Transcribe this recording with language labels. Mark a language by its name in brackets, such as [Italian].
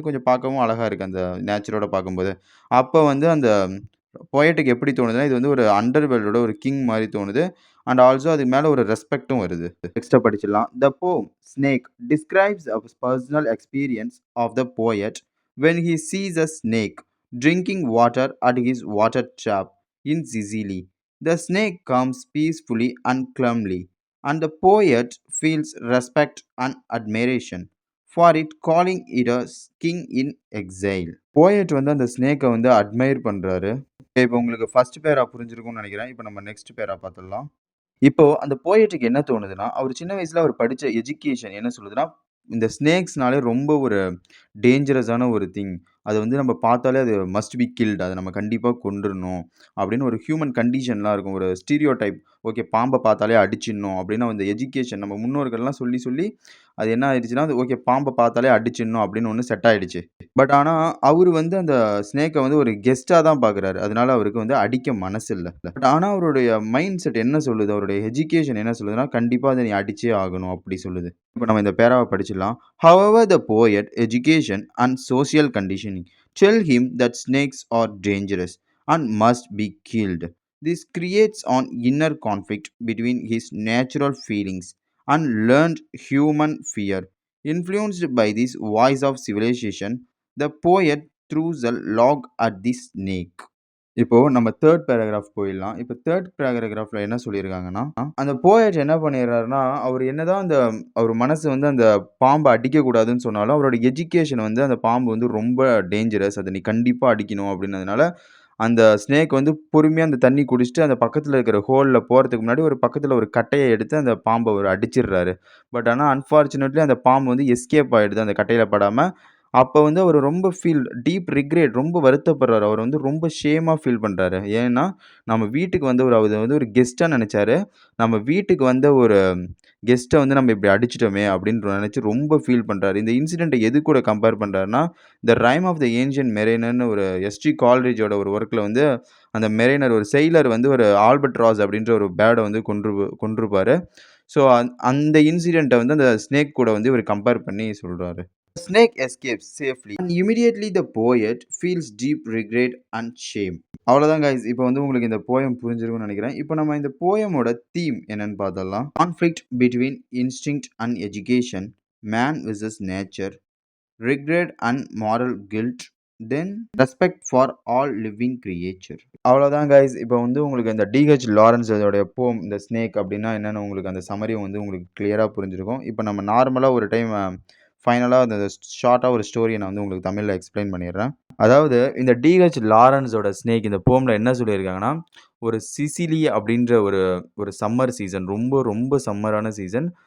[Tamil] கொஞ்சம் பார்க்கவும் அழகாக இருக்குது அந்த நேச்சரோட பார்க்கும்போது. அப்போ வந்து அந்த போயட்டுக்கு எப்படி தோணுதுன்னா, இது வந்து ஒரு அண்டர் வேர்ல்டோட ஒரு கிங் மாதிரி தோணுது. [English] And also அதுக்கு மேலே ஒரு ரெஸ்பெக்ட்டும் வருது. நெக்ஸ்ட்டை படிச்சிடலாம். The poem snake describes a personal experience of the poet when he sees a snake drinking water at his water trough in Sicily. The snake comes peacefully and calmly, and the poet feels respect and admiration for it, calling it a king in exile. [Tamil] Poet வந்து அந்த ஸ்னேக்கை வந்து admire பண்ணுறாரு. இப்போ உங்களுக்கு first பேரா புரிஞ்சிருக்கும்னு நினைக்கிறேன். இப்போ நம்ம நெக்ஸ்ட் பேரா பார்த்துடலாம். இப்போ அந்த போயட்டுக்கு என்ன தோணுதுன்னா, அவர் சின்ன வயசுல அவர் படிச்ச எஜுகேஷன் என்ன சொல்லுதுன்னா, இந்த ஸ்னேக்ஸ்னாலே ரொம்ப ஒரு டேஞ்சரஸான ஒரு திங். அது வந்து நம்ம பார்த்தாலே அது மஸ்ட் பி கில்ட். அத நம்ம கண்டிப்பா கொன்றுணும் அப்படின்னு ஒரு ஹியூமன் கண்டிஷன்லாம் இருக்கும். ஒரு ஸ்டீரியோடைப். ஓகே, பாம்ப பார்த்தாலே அடிச்சிடணும் அப்படின்னு அந்த எஜுகேஷன் நம்ம முன்னோர்கள்லாம் சொல்லி, சொல்லி அது என்ன ஆயிடுச்சுன்னா, அது ஓகே பாம்ப பார்த்தாலே அடிச்சிடணும் அப்படின்னு ஒண்ணு செட் ஆயிடுச்சு. பட் ஆனா, அவரு வந்து அந்த ஸ்னேக்க வந்து ஒரு கெஸ்ட்டா தான் பார்க்குறாரு. அதனால அவருக்கு வந்து அடிக்க மனசு இல்ல. பட் ஆனா அவருடைய மைண்ட் செட் என்ன சொல்லுது? அவருடைய எஜுகேஷன் என்ன சொல்லுதுன்னா, கண்டிப்பா அத நீ அடிச்சே ஆகணும் அப்படி சொல்லுது. இப்ப நம்ம இந்த பேராவ படிச்சிடலாம். [English] However, the poet, education and social conditioning tell him that snakes are dangerous and must be killed. This creates an inner conflict between his natural feelings and learned human fear. Influenced by this voice of civilization, the poet throws a log at the snake. [Tamil] இப்போ நம்ம 3 paragraph போயிடலாம். இப்போ 3 பேராகிராஃப்ல என்ன சொல்லியிருக்காங்கன்னா, அந்த poet என்ன பண்ணிடுறாருன்னா, அவர் என்னதான் அந்த அவர் மனசு வந்து அந்த பாம்ப அடிக்கக்கூடாதுன்னு சொன்னாலும், அவரோட எஜுகேஷன் வந்து அந்த பாம்பு வந்து ரொம்ப டேஞ்சரஸ். அத நீ கண்டிப்பா அடிக்கணும் அப்படின்னதுனால, அந்த ஸ்னேக் வந்து பொறுமையா அந்த தண்ணி குடிச்சுட்டு, அந்த பக்கத்துல இருக்கிற ஹோல்ல போறதுக்கு முன்னாடி ஒரு பக்கத்துல ஒரு கட்டைய எடுத்து அந்த பாம்ப அவரு அடிச்சிடுறாரு. பட் ஆனா அன்பார்ச்சுனேட்லி அந்த பாம்பு வந்து எஸ்கேப் ஆயிடுது அந்த கட்டையில படாம. அப்ப வந்து அவரு ரொம்ப டீப் ரிக்ரெட் ரொம்ப வருத்தப்படுறாரு. அவர் வந்து ரொம்ப ஷேமா ஃபீல் பண்றாரு. ஏன்னா, நம்ம வீட்டுக்கு வந்தவரு அவரு வந்து ஒரு கெஸ்ட்டா நெனச்சாரு. நம்ம வீட்டுக்கு வந்த ஒரு கெஸ்ட்ட வந்து நம்ம இப்படி அடிச்சுட்டோமே அப்படின்னு நெனச்சு ரொம்ப ஃபீல் பண்றாரு. இந்த இன்சிடென்ட்ட எது கூட கம்பேர் பண்றாருன்னா, த ரைம் ஆஃப் த ஏன்ஷியன்ட் மெரினர்ன்னு ஒரு எஸ்.டி. கால்ரிட்ஜோட ஒரு ஒர்க்ல வந்து அந்த மெரினர் ஒரு செயிலர் வந்து ஒரு ஆல்பர்ட் ராஸ் அப்படின்ற ஒரு பேர்ட வந்து கொன்றுப்பாரு. ஸோ அந்த இன்சிடென்ட்ட வந்து அந்த ஸ்னேக் கூட வந்து இவரு கம்பேர் பண்ணி சொல்றாரு. [English] Snake escapes safely and immediately the poet feels deep regret and shame. [Tamil] அவ்வளோதான் guys. இப்போ வந்து உங்களுக்கு இந்த போயம் புரிஞ்சிருக்கும்னு நினைக்கிறேன். இப்போ நம்ம இந்த போயமோட தீம் என்னன்னு பார்த்தரலாம். [English] Conflict between instinct and education, man versus nature, regret and moral guilt, then respect for all living creature. [Tamil] அவ்வளோதான் guys. இப்போ வந்து உங்களுக்கு இந்த டிஹெச் லாரன்ஸ் அதோடைய போம் இந்த ஸ்னேக் அப்படின்னா என்னென்னு உங்களுக்கு அந்த சம்மரி வந்து உங்களுக்கு கிளியராக புரிஞ்சிருக்கும். இப்போ நம்ம நார்மலாக ஒரு டைம் ஃபைனலாக அந்த ஷார்ட்டாக ஒரு ஸ்டோரியை நான் வந்து உங்களுக்கு தமிழில் எக்ஸ்பிளைன் பண்ணிடுறேன். அதாவது இந்த டிஹெச் லாரன்ஸோட ஸ்னேக் இந்த போமில் என்ன சொல்லியிருக்காங்கன்னா, ஒரு சிசிலி அப்படின்ற ஒரு ஒரு சம்மர் சீசன், ரொம்ப ரொம்ப சம்மரான சீசன்.